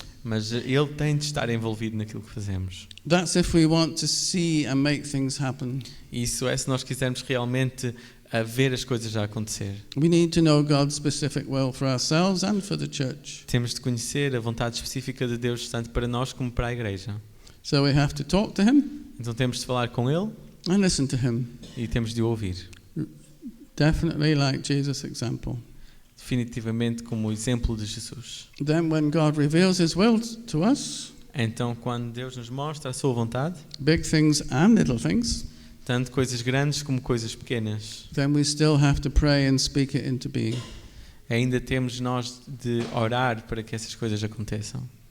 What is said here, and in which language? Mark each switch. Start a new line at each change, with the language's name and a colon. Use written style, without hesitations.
Portuguese: mas Ele tem de estar envolvido naquilo que fazemos.
English: That's if we want to see and make things happen.
Portuguese: Isso é se nós quisermos realmente ver as coisas a acontecer.
English: We need to know God's specific will for ourselves and for the church.
Portuguese: Temos de conhecer a vontade específica de Deus, tanto para nós como para a igreja.
English: So we have to talk to him
Portuguese: Então temos de falar com Ele
English: and listen to him.
Portuguese: e temos de o ouvir.
English: Definitely like Jesus' example.
Portuguese: Definitivamente como o exemplo de Jesus.
English: Then when God reveals his will to us,
Portuguese: Então, quando Deus nos mostra a sua vontade,
English: big things and little things,
Portuguese: tanto coisas grandes como coisas pequenas,
English: then we still have to pray and speak it into being.
Portuguese: ainda temos nós de orar para que essas coisas aconteçam.